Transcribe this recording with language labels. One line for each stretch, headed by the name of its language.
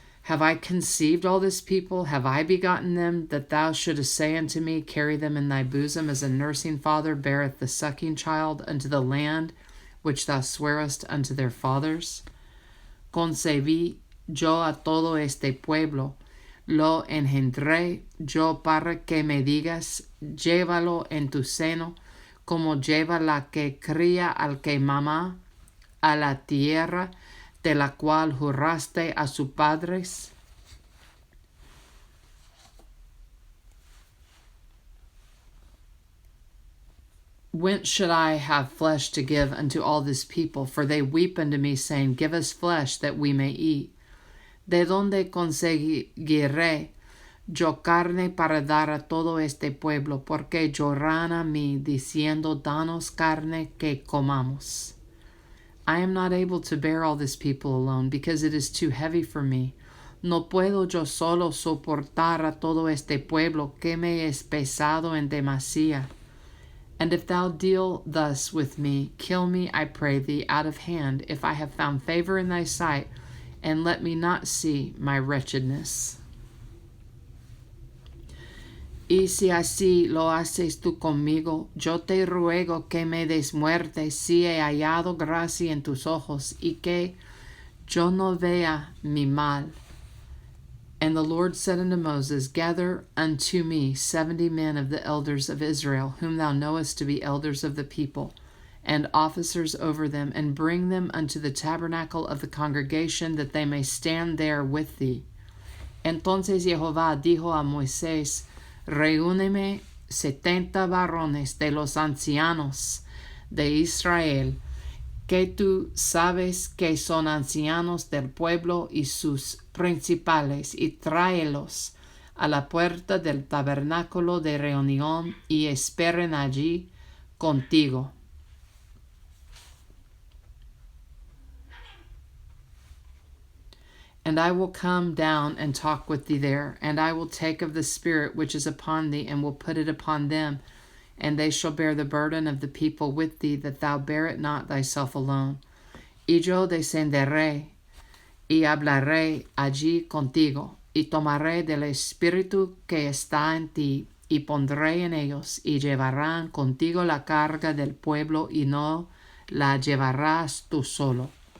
English: Have I conceived all this people? Have I begotten them, that thou shouldest say unto me, Carry them in thy bosom, as a nursing father beareth the sucking child unto the land which thou swarest unto their fathers?
Spanish: Concebí yo a todo este pueblo, lo engendré yo para que me digas, llévalo en tu seno, como lleva la que cría al que mama, a la tierra de la cual juraste a sus padres.
English: Whence should I have flesh to give unto all this people? For they weep unto me, saying, Give us flesh, that we may eat.
Spanish: ¿De dónde conseguiré yo carne para dar a todo este pueblo, porque lloran a mí, diciendo, danos carne que comamos.
English: I am not able to bear all this people alone, because it is too heavy for me.
Spanish: No puedo yo solo soportar a todo este pueblo, que me es pesado en demasía.
English: And if thou deal thus with me, kill me, I pray thee, out of hand, if I have found favor in thy sight, and let me not see my wretchedness.
Spanish: Y si así lo haces tú conmigo, yo te ruego que me des muerte si he hallado gracia en tus ojos, y que yo no vea mi mal.
English: And the Lord said unto Moses, gather unto me 70 men of the elders of Israel, whom thou knowest to be elders of the people, and officers over them, and bring them unto the tabernacle of the congregation, that they may stand there with thee.
Spanish: Entonces Jehová dijo a Moisés, reúneme 70 varones de los ancianos de Israel, que tú sabes que son ancianos del pueblo, y sus principales, y tráelos a la puerta del tabernáculo de reunión, y esperen allí contigo.
English: And I will come down and talk with thee there, and I will take of the Spirit which is upon thee, and will put it upon them, and they shall bear the burden of the people with thee, that thou bear it not thyself alone.
Spanish: Y yo descenderé, y hablaré allí contigo, y tomaré del Espíritu que está en ti, y pondré en ellos, y llevarán contigo la carga del pueblo, y no la llevarás tú solo.